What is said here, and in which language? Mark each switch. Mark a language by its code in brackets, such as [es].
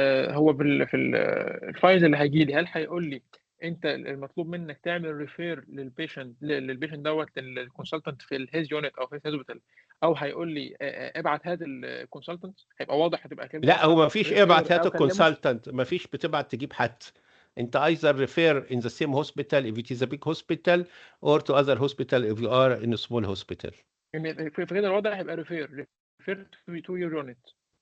[ar] هو في الفايل اللي هيجي لي هل هيقول لي انت المطلوب منك تعمل ريفير للبيشنت دوت للكونسلتنت في الهيز يونت او في الهوسبيتال، او هيقول لي ابعت هذا الكونسلتنت؟ هيبقى واضح، هتبقى كلمه لا واضحه. هو ما فيش ابعت هات أو كلمه. الكونسلتنت، ما فيش بتبعت تجيب حد. انت [en] either refer in the same hospital if it is a big hospital or to other hospital if you are in a small hospital. [ar] يعني في كده الوضع هيبقى [en] refer to your unit.